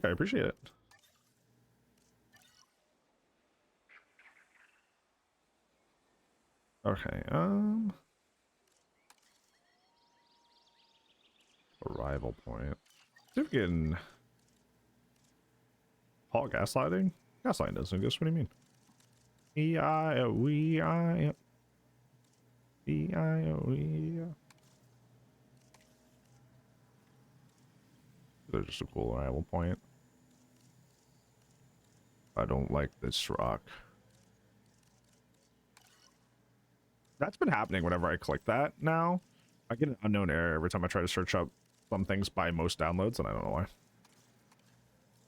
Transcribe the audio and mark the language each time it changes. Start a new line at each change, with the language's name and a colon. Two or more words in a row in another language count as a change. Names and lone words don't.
English: I appreciate it. Okay, arrival point. See if we can haul gaslighting. Gaslighting doesn't exist. What do you mean? E-I-O-E-I. E-I-O-E. They're just a cool arrival point. I don't like this rock. That's been happening whenever I click that now. I get an unknown error every time I try to search up some things by most downloads, and I don't know why.